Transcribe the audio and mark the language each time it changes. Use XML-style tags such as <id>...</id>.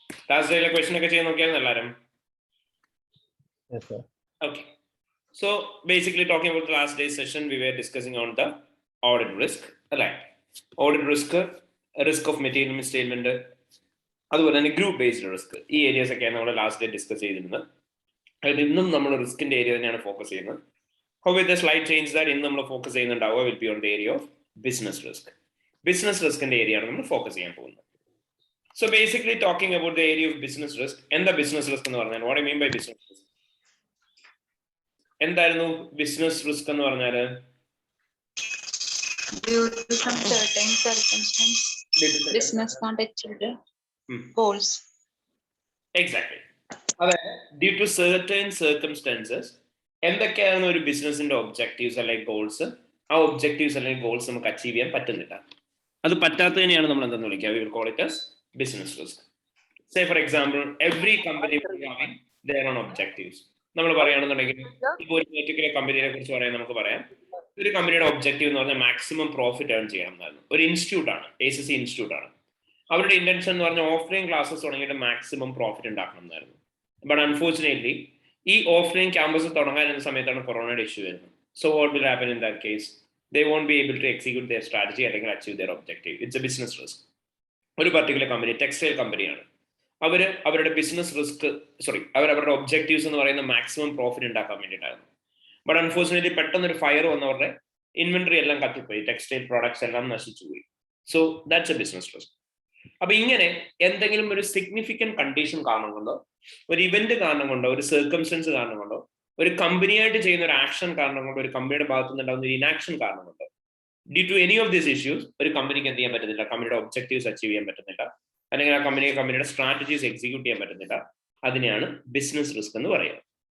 <ml>Last day question ഒക്കെ ചെയ്യാൻ നോക്കിയാൽ എല്ലാവരും.</ml> <en>Yes, sir. Okay. So basically talking about the last day's session, we were discussing on the audit risk. Right. Audit risk, risk of material misstatement,</en> <ml>അതുപോലെ തന്നെ</ml> <en>Group based risk.</en> <ml>ഈ Arias ഒക്കെയാണ് നമ്മൾ last day discuss ചെയ്തിരുന്നത്. അതിൽ ഇന്നും നമ്മൾ റിസ്കിന്റെ area തന്നെയാണ് ഫോക്കസ് ചെയ്യുന്നത്.</ml> <en>How with the slight change that</en> <ml>ഇന്ന് നമ്മൾ focus ചെയ്യുന്നുണ്ടാവുക</ml> <en>will be on the area of business risk.</en> <ml>Business riskന്റെ ഏരിയയാണ് നമ്മൾ ഫോക്കസ് ചെയ്യാൻ പോകുന്നത്.</ml> <en>So basically talking about the area of business risk,</en> <ml>എന്താ business risk എന്ന് പറഞ്ഞാൽ</ml> <en>what I mean by business risk?</en> <ml>എന്തായിരുന്നു business risk എന്ന് പറഞ്ഞാൽ?</ml> <en>Due to some certain circumstance, business can't achieve the goals. Exactly.</en> <ml>അതായത്</ml> <en>due to certain circumstances,</en> <ml>എന്തൊക്കെയാണ് ഒരു ബിസിനസിന്റെ ഒബ്ജക്റ്റീവ്സ് അല്ലെങ്കിൽ ഗോൾസ്, ആ ഒബ്ജക്റ്റീവ്സ് അല്ലെങ്കിൽ ഗോൾസ് നമുക്ക് അച്ചീവ് ചെയ്യാൻ പറ്റുന്നില്ല. അത് പറ്റാത്തതിനെയാണ് നമ്മൾ എന്താണെന്ന് വിളിക്കുക,</ml> <en>we will call it as business risk. Say for example, every company having their own objectives.</en> <ml>നമ്മൾ പറയുകയാണെന്നുണ്ടെങ്കിൽ ഇപ്പോൾ ഒരു പെർട്ടിക്കുലർ കമ്പനിയെ കുറിച്ച് പറയാൻ നമുക്ക് പറയാം, ഒരു കമ്പനിയുടെ ഒബ്ജക്റ്റീവ് എന്ന് പറഞ്ഞാൽ മാക്സിമം പ്രോഫിറ്റ് ഏൺ ചെയ്യണം എന്നായിരുന്നു. ഒരു ഇൻസ്റ്റിറ്റ്യൂട്ട് ആണ്, ACC ഇൻസ്റ്റിറ്റ്യൂട്ട് ആണ്. അവരുടെ ഇന്റൻഷൻ എന്ന് പറഞ്ഞാൽ ഓഫ്ലൈൻ ക്ലാസ്സസ് തുടങ്ങിയിട്ട് മാക്സിമം പ്രോഫിറ്റ് ഉണ്ടാക്കണം എന്നായിരുന്നു. ബട്ട് അൺഫോർച്ചുനേറ്റ്ലി ഈ ഓഫ്ലൈൻ ക്യാമ്പസ് തുടങ്ങാൻ സമയത്താണ് കൊറോണയുടെ ഇഷ്യൂ വരുന്നത്.</ml> <en>So what will happen in that case? They won't be able to execute their strategy</en> <ml>അല്ലെങ്കിൽ</ml> <en>achieve their objective. It's a business risk.</en> <ml>ഒരു പർട്ടിക്കുലർ കമ്പനി, ടെക്സ്റ്റൈൽ കമ്പനിയാണ്, അവരുടെ ബിസിനസ് റിസ്ക് അവരുടെ ഒബ്ജക്റ്റീവ്സ് എന്ന് പറയുന്ന മാക്സിമം പ്രോഫിറ്റ് ഉണ്ടാക്കാൻ വേണ്ടിയിട്ടായിരുന്നു. ബട്ട് അൺഫോർച്ചുനേറ്റ്ലി പെട്ടെന്നൊരു ഫയർ വന്നവരുടെ ഇൻവെന്ററി എല്ലാം കത്തിപ്പോയി, ടെക്സ്റ്റൈൽ പ്രോഡക്ട്സ് എല്ലാം നശിച്ചു പോയി.</ml> <en>So that's a business risk.</en> <ml>അപ്പൊ ഇങ്ങനെ എന്തെങ്കിലും ഒരു സിഗ്നിഫിക്കന്റ് കണ്ടീഷൻ കാരണം കൊണ്ടോ, ഒരു ഇവന്റ് കാരണം കൊണ്ടോ, ഒരു സർക്കംസ്റ്റൻസ് കാരണം കൊണ്ടോ, ഒരു കമ്പനിയായിട്ട് ചെയ്യുന്ന ഒരു ആക്ഷൻ കാരണം കൊണ്ടോ, ഒരു കമ്പനിയുടെ ഭാഗത്തു നിന്നുണ്ടാകുന്ന ഒരു ഇനാക്ഷൻ കാരണം കൊണ്ടോ,</ml> <en>due to any of these issues</en> <ml>ഒരു കമ്പനിക്ക് എന്ത് ചെയ്യാൻ പറ്റുന്നില്ല, കമ്പനിയുടെ ഒബ്ജക്റ്റീവ്സ് അച്ചീവ് ചെയ്യാൻ പറ്റുന്നില്ല, അല്ലെങ്കിൽ ആ കമ്പനിയുടെ സ്ട്രാറ്റജീസ് എക്സിക്യൂട്ട് ചെയ്യാൻ പറ്റുന്നില്ല, അതിനെയാണ് ബിസിനസ് റിസ്ക് എന്ന് പറയുന്നത്.</ml>